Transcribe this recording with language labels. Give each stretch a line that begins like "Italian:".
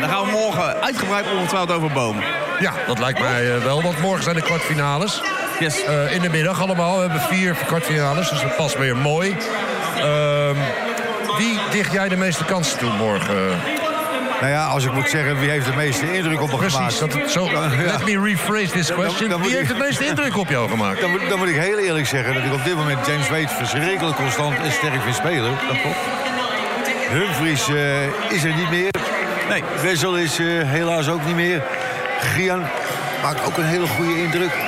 Dutch: Dan gaan we morgen uitgebreid ongetwijfeld over bomen. Ja, dat lijkt mij wel, want morgen zijn de kwartfinales.
English: Yes.
Dutch: In de middag allemaal. We hebben 4 kwartfinales, dus dat past weer mooi. Wie dicht jij de meeste kansen toe morgen? Nou ja, als ik moet zeggen, wie heeft de meeste indruk op me Precies, gemaakt? Precies.
English: So, let me rephrase this question.
Dutch: Wie heeft het meeste indruk op jou gemaakt? Dan moet ik heel eerlijk zeggen dat ik op dit moment James Wade verschrikkelijk constant en sterk vind spelen. Humphries is er niet meer. Nee. Wessel is helaas ook niet meer. Gian maakt ook een hele goede indruk.